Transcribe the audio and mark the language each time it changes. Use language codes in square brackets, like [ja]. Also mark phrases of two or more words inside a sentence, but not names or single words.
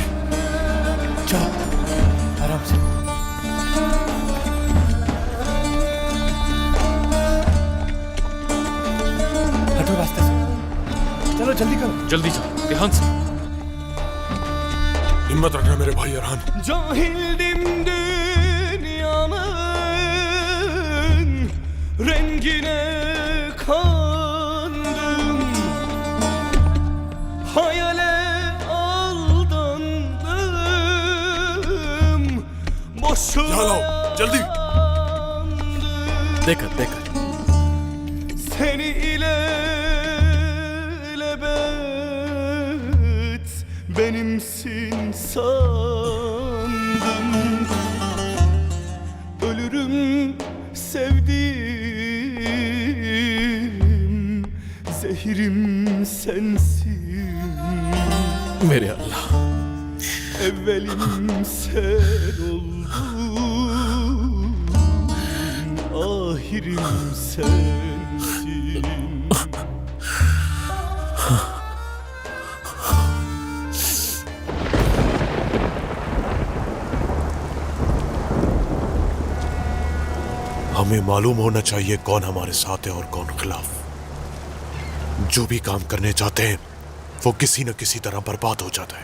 [hi] चलो आराम से। हटो रास्ते से, चलो जल्दी करो। जल्दी चलो, ध्यान से। हिम्मत रखना मेरे भाई अरहान। [tr] Cahildim dünyanın rengine kandım, hayale aldandım, boşuna [hi] जल्दी। देखकर देखकर [tr] seni ilelebet benimsin sandım. Ölürüm sevdiğim, zehirim sensin. [hi] मेरे अल्लाह, [tr] Evvelim sen oldun, ahirim sensin. [hi] हमें मालूम होना चाहिए कौन हमारे साथ है और कौन खिलाफ। जो भी काम करने चाहते हैं वो किसी न किसी तरह बर्बाद हो जाता है।